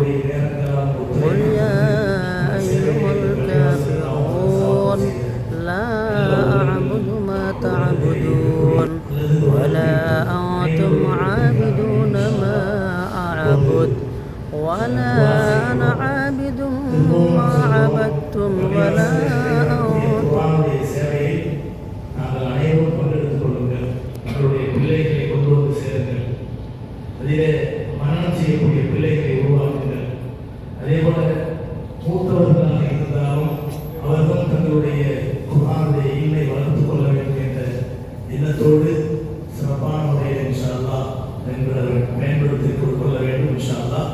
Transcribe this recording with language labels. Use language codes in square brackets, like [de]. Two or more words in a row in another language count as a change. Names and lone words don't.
[ar] قل يا أيها الكافرون لا أعبد ما تعبدون ولا أنتم عابدون ما أعبد ولا أنا عابد ما عبدتم ولا [ta] அதிலே மரணம் செய்யக்கூடிய பிள்ளைகளை உருவாக்குங்கள். அதே போல மூத்தவர்களாக இருந்தாலும் அவர்களும் தங்களுடைய குர்ஆனுடைய இல்மை வளர்த்துக் கொள்ள வேண்டும் என்ற எண்ணத்தோடு சிறப்பான முறையில் [ar] إن شاء الله [ta] மேம்படுத்திக் கொள்ள வேண்டும் [ar] إن شاء الله.